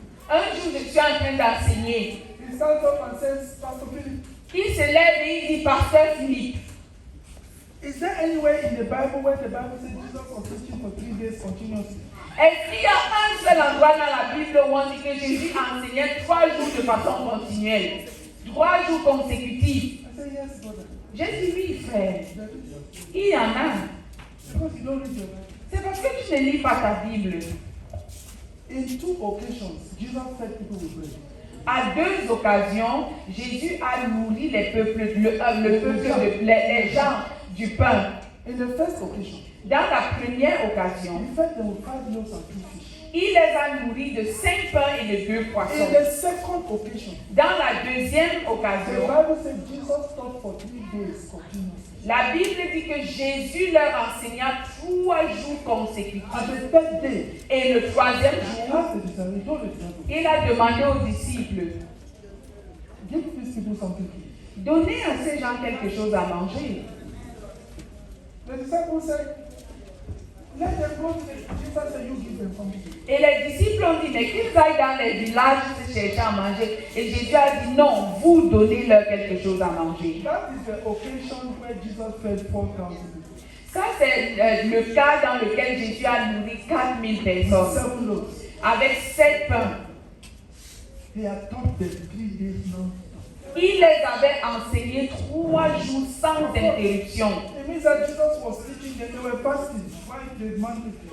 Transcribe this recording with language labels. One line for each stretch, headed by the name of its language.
French: Un jour, je suis en train d'enseigner.
English: He stands up and says, Pastor Philip,
French: il se lève et il dit, Pasteur Philippe,
English: is there anywhere in the Bible where the Bible says Jesus was teaching for 3 days continuously?
French: Est-ce qu'il y a un seul endroit dans la Bible où on dit que Jésus enseignait 3 jours de façon continuelle, 3 jours consécutifs?
English: I say, yes, brother.
French: J'ai dit oui, frère. Il y en a.
English: Because you don't read your Bible.
French: C'est parce que tu ne lis pas ta Bible.
English: In 2 occasions, Jesus fed people with bread.
French: À 2 occasions, Jésus a nourri les peuples, les gens du pain.
English: In the first occasion,
French: dans la première occasion,
English: he fed them with 5 loaves and 2 fish.
French: Il les a nourris de 5 pains et de 2 poissons.
English: In the second occasion,
French: dans la deuxième occasion,
English: the Bible says Jesus taught for 3 days continuously.
French: La Bible dit que Jésus leur enseigna 3 jours consécutifs.
English: At the third day,
French: et le 3e jour, il a demandé aux disciples,
English: give these people something to eat.
French: Donnez à ces gens quelque chose à manger.
English: The disciples said, let them go to Jesus and you give them something to eat.
French: Et les disciples ont dit, mais qu'ils aillent dans les villages se chercher à manger. Et Jésus a dit, non, vous donnez-leur quelque chose à manger.
English: That is the occasion where Jesus fed 4,000 people.
French: Ça, c'est le cas dans lequel Jésus a nourri 4000 personnes.
English: 7 loaves.
French: Avec 7 pains.
English: He had taught them 3 days now.
French: Il les avait enseignés 3 jours sans interruption.
English: It means that Jesus was teaching them, they were fasting. Why the man?